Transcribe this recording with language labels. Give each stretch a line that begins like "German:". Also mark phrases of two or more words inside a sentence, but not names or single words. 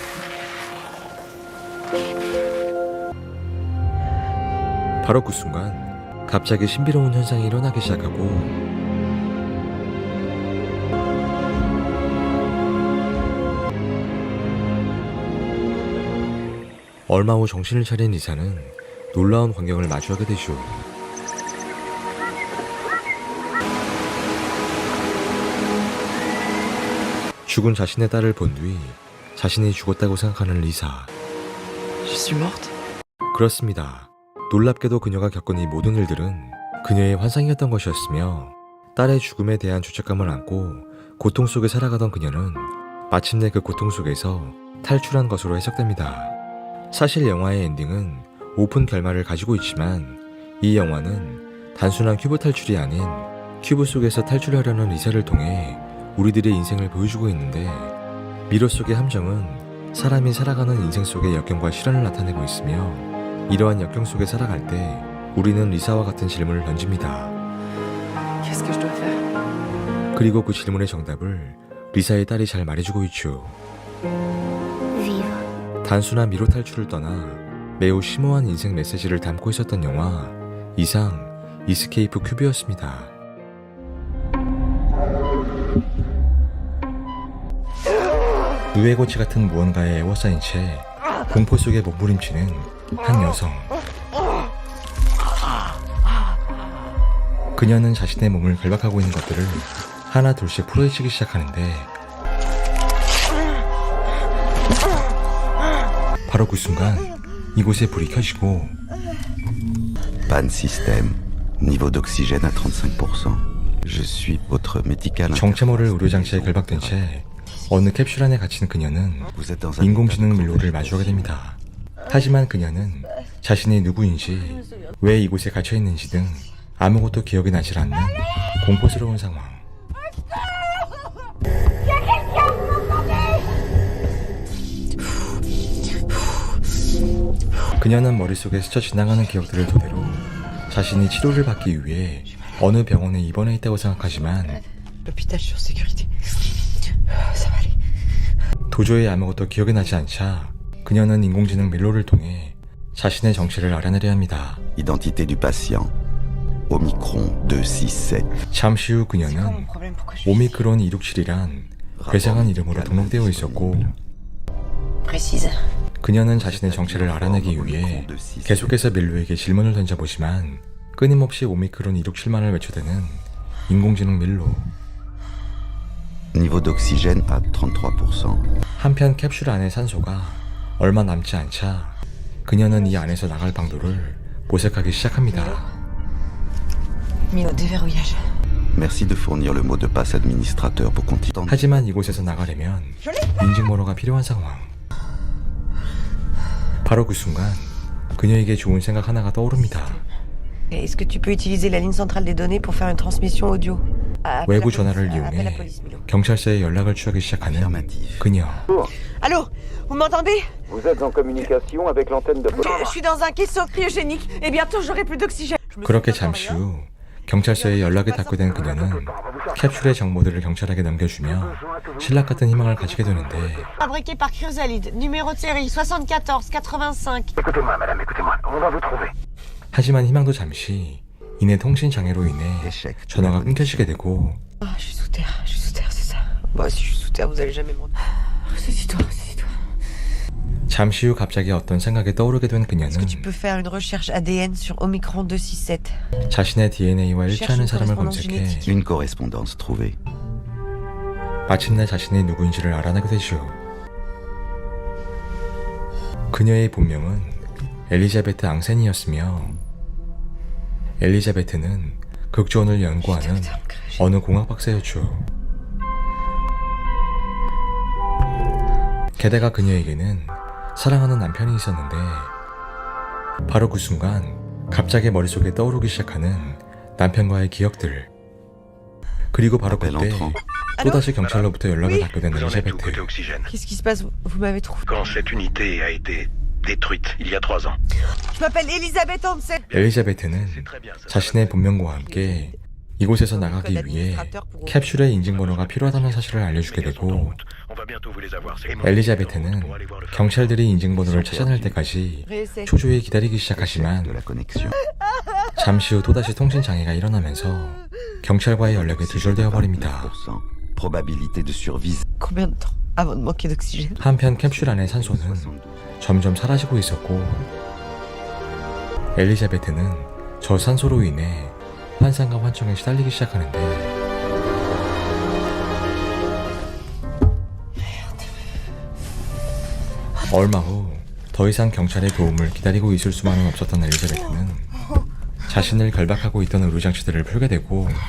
Korean: 바로 그 순간 갑자기 신비로운 현상이 일어나기 시작하고 얼마 후 정신을 차린 리사는 놀라운 광경을 마주하게 되죠. 죽은 자신의 딸을 본 뒤 자신이 죽었다고 생각하는 리사.
French: Je suis morte.
Korean: 그렇습니다. 놀랍게도 그녀가 겪은 이 모든 일들은 그녀의 환상이었던 것이었으며 딸의 죽음에 대한 죄책감을 안고 고통 속에 살아가던 그녀는 마침내 그 고통 속에서 탈출한 것으로 해석됩니다. 사실 영화의 엔딩은 오픈 결말을 가지고 있지만 이 영화는 단순한 큐브 탈출이 아닌 큐브 속에서 탈출하려는 리사를 통해 우리들의 인생을 보여주고 있는데 미로 속의 함정은 사람이 살아가는 인생 속의 역경과 시련을 나타내고 있으며 이러한 역경 속에 살아갈 때 우리는 리사와 같은 질문을 던집니다.
French: Qu'est-ce que je dois faire?
Korean: 그리고 그 질문의 정답을 리사의 딸이 잘 말해주고 있죠.
French: Vivre.
Korean: 단순한 미로 탈출을 떠나 매우 심오한 인생 메시지를 담고 있었던 영화 이상 이스케이프 큐브였습니다. 누에고치 같은 무언가에 애워싸인 채 공포 속에 몸부림치는 한 여성. 그녀는 자신의 몸을 결박하고 있는 것들을 하나 둘씩 풀어헤치기 시작하는데 바로 그 순간 이곳에 불이 켜지고
French: Panne système. Niveau d'oxygène à 35%. Je suis votre médical.
Korean: 정체 모를 의료장치에 결박된 채 어느 캡슐 안에 갇힌 그녀는
French: Vous êtes dans un
Korean: 인공지능 밀로를 마주하게 됩니다. 하지만 그녀는 자신이 누구인지, 왜 이곳에 갇혀있는지 등 아무것도 기억이 나질 않는 공포스러운 상황. 그녀는 머릿속에 스쳐 지나가는 기억들을 토대로 자신이 치료를 받기 위해 어느 병원에 입원해 있다고 생각하지만
French: L'hôpital, je suis en sécurité. Ça va aller.
Korean: 도저히 아무것도 기억이 나지 않자 그녀는 인공지능 밀로를 통해 자신의 정체를 알아내려 합니다.
French: identité du patient. Omicron 267.
Korean: 잠시 후 그녀는 오미크론 267이란 괴상한 이름으로 등록되어 있었고
French: Précise.
Korean: 그녀는 자신의 정체를 알아내기 위해 계속해서 밀로에게 질문을 던져보지만 끊임없이 오미크론 267만을 외쳐대는 인공지능 밀로.
French: Niveau d'oxygène à 33%.
Korean: 한편 캡슐 안의 산소가 얼마 남지 않자 그녀는 이 안에서 나갈 방도를 모색하기 시작합니다.
French: Mino, déverrouillage. Merci de fournir le mot de passe administrateur pour continuer.
Korean: 하지만 이곳에서 나가려면 인증번호가 필요한 상황. 바로 그 순간 그녀에게 좋은 생각 하나가 떠오릅니다.
French: Est-ce que tu peux utiliser la ligne centrale des données pour faire une transmission audio?
Korean: 외부 전화를 이용해 경찰서에 연락을 취하기 시작하는 그녀.
French: Allô? Vous m'entendez? Vous êtes en communication avec l'antenne de Je suis dans un caisson cryogénique et bientôt j'aurai plus d'oxygène.
Korean: 그렇게 잠시 후 경찰서에 연락이 닿게 된 그녀는 캡슐의 정보들을 경찰에게 넘겨주며 신락 같은 희망을 가지게 되는데
French: Fabriqué par Chrysalide, numéro de série 7485. Écoutez-moi, madame, écoutez-moi. On va vous trouver.
Korean: 하지만 희망도 잠시 이내 통신 장애로 인해 전화가 끊겨지게 되고
French: Ah, je suis sous terre, c'est ça. Bah, si je suis sous terre, vous allez jamais me... Saisis-toi.
Korean: 잠시 후 갑자기 어떤 생각이 떠오르게 된 그녀는
French: Est-ce que tu peux faire une recherche ADN sur Omicron 267?
Korean: 자신의 DNA와 일치하는 사람을
French: correspondance
Korean: 검색해
French: génétique. Une correspondance trouvée.
Korean: 마침내 자신이 누구인지를 알아내게 되죠. 그녀의 본명은 엘리자베트 앙센이었으며 엘리자베트는 극조원을 연구하는 어느 공학 박사였죠. 게다가 그녀에게는 사랑하는 남편이 있었는데 바로 그 순간 갑자기 머릿속에 떠오르기 시작하는 남편과의 기억들, 그리고 바로
French: Appel
Korean: 그때
French: entrant.
Korean: 또다시 경찰로부터 연락을 받게 된
French: Vous en êtes où
Korean: 엘리자베트.
French: côté oxygène? Qu'est-ce qui se passe? Vous m'avez trouvé. Quand cette unité a été détruite il y a 3 ans. Je m'appelle Elisabeth Hansen.
Korean: 엘리자베트는
French: C'est très bien. ça.
Korean: 자신의 본명과 함께 이곳에서 나가기 위해 캡슐의 인증번호가 필요하다는 사실을 알려주게 되고
French: On va bientôt vous les avoir. C'est
Korean: 엘리자베트는 경찰들이 인증번호를 찾아낼 때까지
French: Réessaie.
Korean: 초조히 기다리기
French: De
Korean: 시작하지만
French: la connexion.
Korean: 잠시 후 또다시 통신 장애가 일어나면서 경찰과의 연락이 두절되어 버립니다.
French: 9%. Probabilité de survie Combien de temps avant de manquer d'oxygène?
Korean: 한편 캡슐 안의 산소는 72. 점점 사라지고 있었고 엘리자베트는 저 산소로 인해 환상과 환청에 시달리기 시작하는데 얼마 후 더 이상 경찰의 도움을 기다리고 있을 수만은 없었던 엘리자베트는 자신을 결박하고 있던 의료장치들을 풀게 되고